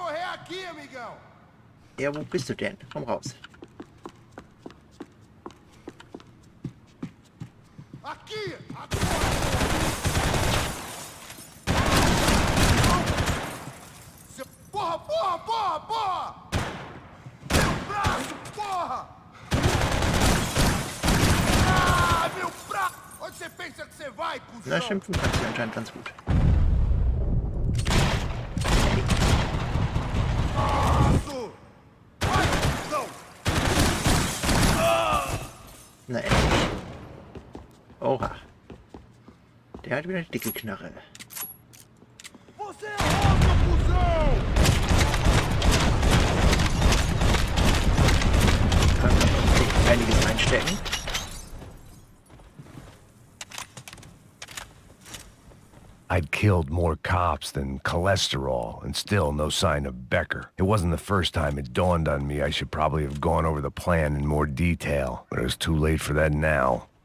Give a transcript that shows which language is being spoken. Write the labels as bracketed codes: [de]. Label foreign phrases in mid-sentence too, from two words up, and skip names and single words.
[pt] aqui, amigão. [de] Ja, wo bist du denn? Komm raus. [pt] Aqui! Porra, porra, porra, porra! Meu braço, porra! Ah, meu braço! Onde você pensa que você vai, cuzão? [de] Na, schimpfen kannst du anscheinend ganz gut. [pt] Braço! Vai, cuzão! [de] Na, endlich. Oha. Der hat wieder eine dicke Knarre. [pt] Você é louco, cuzão! [de] Kann man einiges einstecken. [en] I'd killed more cops than cholesterol, and still no sign of Becker. It wasn't the first time it dawned on me I should probably have gone over the plan in more detail, but it was too late for that now.